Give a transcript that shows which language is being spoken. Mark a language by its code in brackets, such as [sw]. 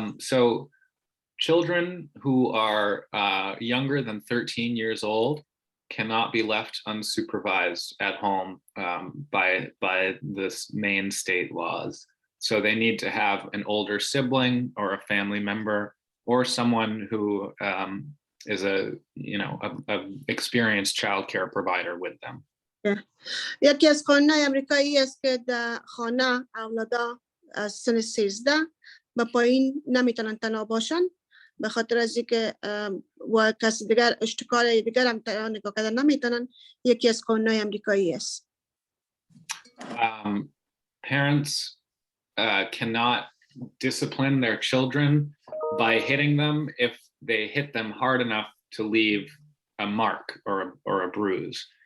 [en] So children who are younger than 13 years old cannot be left unsupervised at home by this Maine state laws. So they need to have an older sibling or a family member or someone who is a experienced childcare provider with them. [fa] یکی از قانون‌های آمریکایی است که در خانه اولادا از سن 13 به پایین نمیتونن تنها باشن به خاطر از اینکه و کسی دیگر اشتکار دیگر هم نگاه کردن نمیتونن یکی از قانون‌های آمریکایی است. [en] Parents cannot discipline their children by hitting them if they hit them hard enough to leave a mark or a bruise.